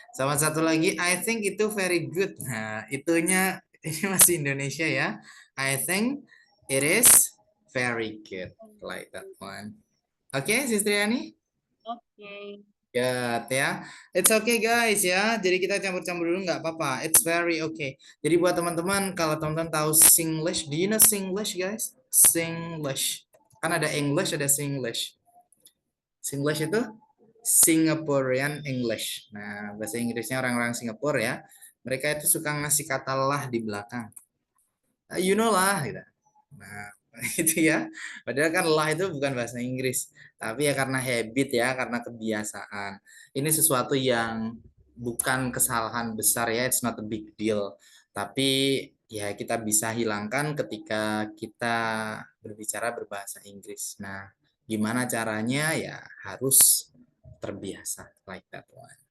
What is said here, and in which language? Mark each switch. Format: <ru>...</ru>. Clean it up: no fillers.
<id>Sama satu lagi,</id> <en>I think</en> <id>itu</id> <en>very good.</en> <id>Nah, itunya ini masih Indonesia ya.</id> <en>I think it is very good. Like that one.</en> <id>Oke, Sistriani? Oke.</id> <en>Good ya. It's okay guys ya.</en> <id>Jadi kita campur-campur dulu nggak apa-apa.</id> <en>It's very okay.</en> <id>Jadi buat teman-teman, kalau teman-teman tahu Singlish,</id> <en>do you know Singlish guys?</en> <id>Singlish. Kan ada English, ada Singlish. Singlish itu Singaporean English. Nah, bahasa Inggrisnya orang-orang Singapura ya. Mereka itu suka ngasih kata lah di belakang.</id> <en>You know</en> <id>lah gitu. Nah, itu ya. Padahal kan lah itu bukan bahasa Inggris, tapi ya karena habit ya, karena kebiasaan. Ini sesuatu yang bukan kesalahan besar ya,</id> <en>it's not a big deal.</en> <id>Tapi ya kita bisa hilangkan ketika kita berbicara berbahasa Inggris. Nah, gimana caranya? Ya harus terbiasa</id> <en>like that one.</en>